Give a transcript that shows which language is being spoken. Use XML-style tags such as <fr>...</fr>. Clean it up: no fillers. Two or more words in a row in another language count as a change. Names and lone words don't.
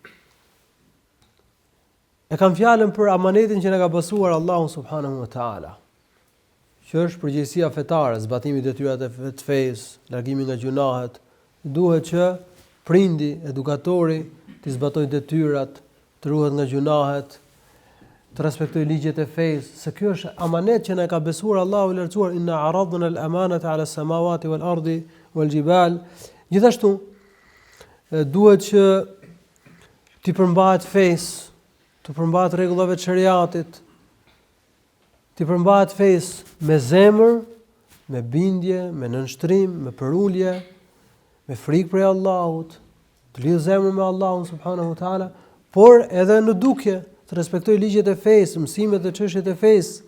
<sq>E kam fjalën për amanetin që na ka besuar Allahu</sq> <ar>سبحانه وتعالى,</ar> <sq>që është përgjegjësia fetare, zbatimi i detyrave të fesë, largimi nga gjunahet. Duhet që prindi, edukatori, të zbatojë detyrat, të ruhet nga gjunahet, të respektojë ligjet e fesë, se kjo është amanet që na ka besuar Allahu i lartësuar,</sq> <ar>إنا عرضنا الأمانة على السماوات والأرض والجبال.</ar> <sq>Gjithashtu duhet që të përmbahet fesë, të përmbahet rregullave të shariatit, të përmbahet fesë me zemër, me bindje, me nënshtrim, me përulje, me frikë prej Allahut, të lidhë zemrën me Allahun</sq> <ar>سبحانه وتعالى,</ar> <sq>por edhe në dukje të respektoj ligjet e fesë, mësimet dhe çështjet e fesë.</sq>